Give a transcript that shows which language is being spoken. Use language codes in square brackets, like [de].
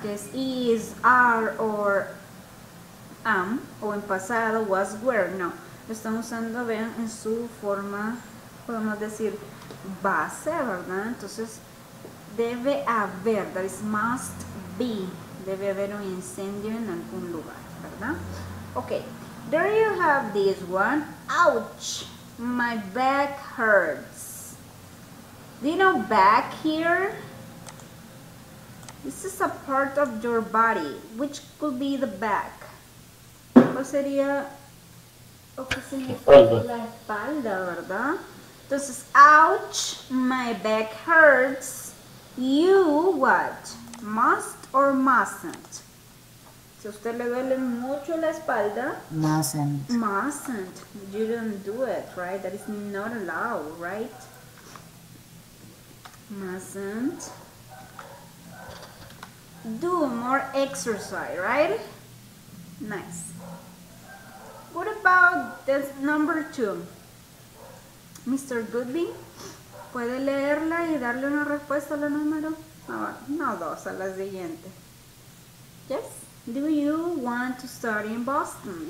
[es] Que es is, are, or am, o en pasado, was, were, no. Lo están usando, vean, en su forma, podemos decir, base, ¿verdad? Entonces, debe haber, [en] that is must be, [es] debe haber un incendio en algún lugar, ¿verdad? [en] Okay, there you have this one. Ouch, my back hurts. Do you know back here? This is a part of your body. Which could be the back? [es] ¿Cuál sería? ¿O qué significa? Espalda. La espalda, ¿verdad? Entonces, [en] ouch, my back hurts. You what? Must or mustn't? [es] Si a usted le duele mucho la espalda, [en] Mustn't. mustn't. You don't do it, right? That is not allowed, right? Mustn't. Do more exercise, right? Nice. What about this number 2? Mr. [es] Goodwin, ¿puede leerla y darle una respuesta a la número? No, 2, a la siguiente. [en] Yes? Do you want to study in Boston?